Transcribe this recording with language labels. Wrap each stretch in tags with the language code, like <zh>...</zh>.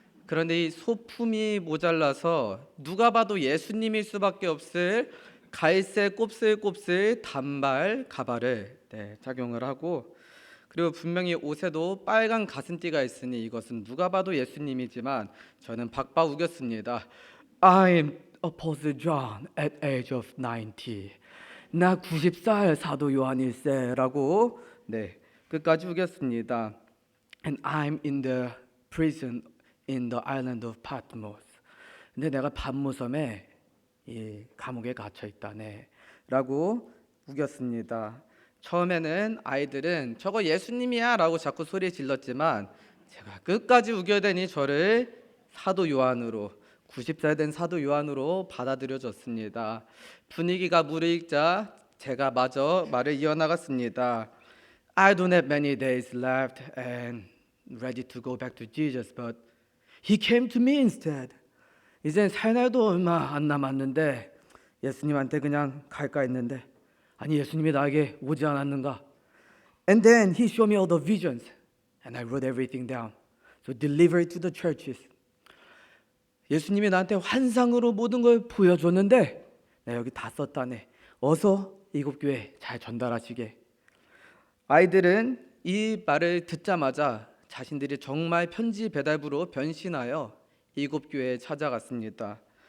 <ko>그런데 이 소품이 모자라서 누가 봐도 예수님일 수밖에 없을 갈색 곱슬곱슬 단발 가발을 착용을 하고, 그리고 분명히 옷에도 빨간 가슴띠가 있으니 이것은 누가 봐도 예수님이지만 저는 박박 우겼습니다.</ko> <en>I'm Apostle John at age of 90.</en> <ko>나 90살 사도 요한일세라고 끝까지 우겼습니다.</ko> <en>And I'm in the prison in the island of Patmos.</en> <ko>근데 내가 patmos섬에 이 감옥에 갇혀 있다네 라고 우겼습니다. 처음에는 아이들은 저거 예수님이야 라고 자꾸 소리 질렀지만 제가 끝까지 우겨대니 저를 사도 요한으로, 90살 된 사도 요한으로 받아들여졌습니다. 분위기가 무르익자 제가 마저 말을 이어나갔습니다.</ko> <en>I don't have many days left and ready to go back to Jesus, but He came to me instead.</en> <ko>이젠 살 날도 얼마 안 남았는데 예수님한테 그냥 갈까 했는데 아니 예수님이 나에게 오지 않았는가?</ko> <en>And then He showed me all the visions and I wrote everything down. So deliver it to the churches.</en> <ko>예수님이 나한테 환상으로 모든 걸 보여줬는데 내가 여기 다 썼다네. 어서 7교회 잘 전달하시게. 아이들은 이 말을 듣자마자 자신들이 정말 편지 배달부로 변신하여 7교회에 찾아갔습니다.</ko>